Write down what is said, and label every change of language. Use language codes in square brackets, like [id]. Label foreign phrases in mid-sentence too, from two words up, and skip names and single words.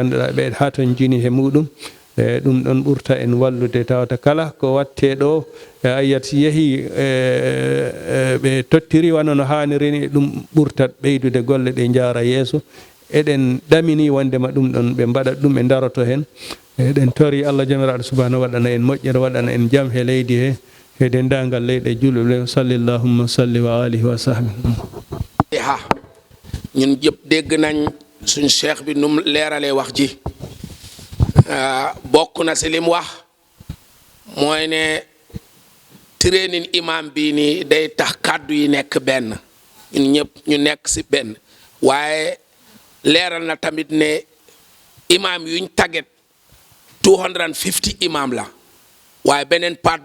[ff] ganduɗa ɓe ha ton jini he muɗum e ɗum ɗon ɓurta en wallude tawata kala ko watte ɗo e ayiyat si yeehi ɓe tottiri wano no hanniri ni ɗum ɓurtat ɓeydude golle ɗe jaara yeeso eɗen ɗamini wondema ɗum ɗon ɓe mbaɗat ɗum ɓe daroto hen eɗen tori Allah jamiraɗo subahanahu waɗana en moƴƴere waɗana en jaam he leydi he e dendagal leyɗe julɓe [ar] صل اللهم صل وآله وصحبه [wo] ha ñun jëpp dégg nañ suñ cheikh bi num leeralee wax ji bokk na si lim wax mooy ne training imam bii nii day tax kàddu yi nekk benn ñun ñëpp ñu nekk si benn waaye leeral na tamit ne imam yuñ tàggat 250 imam la waaye beneen part